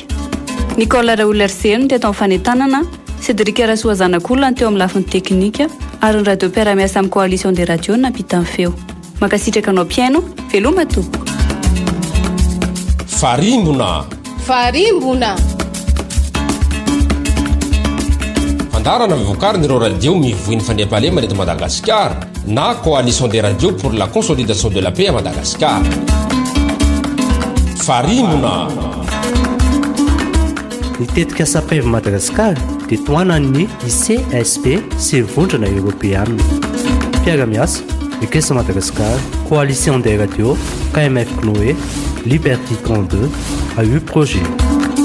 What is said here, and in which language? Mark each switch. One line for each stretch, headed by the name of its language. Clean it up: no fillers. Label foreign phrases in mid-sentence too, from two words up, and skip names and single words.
Malagasy: Nicole Raoulerseno ny teto amin'ny fanentanana, Cédric Rasoa Zanak'olona teo amin'ny lafiny teknika, ary ny radio mpiara-miasa amin'ny
French: coalition des radios
Malagasy: nampita amin'ny feo. Makasitraka anao mpiaino, veloma tompoko. Farimbona. Fandarana mivokarin'ireo radio mivoiny fandriam-pahalemana eto Madagascar na
French: coalition des radios pour la consolidation de la paix à Madagascar.
Malagasy: Farimbona. Ny tetika asa PEV Madagascar dia toanan'ny ICSP sy vondrona européenne. Mpiara-miasa Caisse Madagascar, Coalition des radios, KMF Pnoé, Liberté 32, AU Projet.